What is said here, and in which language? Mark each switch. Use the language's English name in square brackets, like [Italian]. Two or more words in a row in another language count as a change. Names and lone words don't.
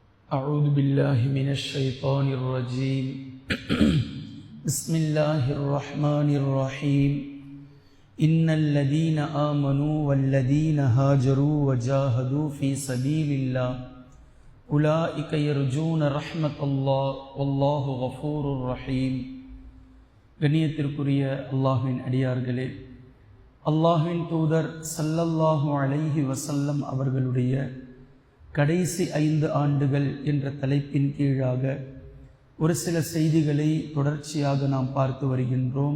[Arabic] أعوذ بالله من الشيطان الرجيم بسم الله الرحمن الرحيم إن الذين آمنوا والذين هاجروا وجاهدوا في سبيل الله أولئك يرجون رحمة الله والله غفور رحيم. [Tamil] கண்ணியத்திற்குரிய அல்லாஹ்வின் அடியார்களே, அல்லாஹ்வின் தூதர் [Arabic] صلى الله عليه وسلم [Tamil] அவர்களுடைய கடைசி 5 ஆண்டுகள் என்ற தலைப்பின் கீழாக ஒரு சில செய்திகளை தொடர்ச்சியாக நாம் பார்த்து வருகின்றோம்.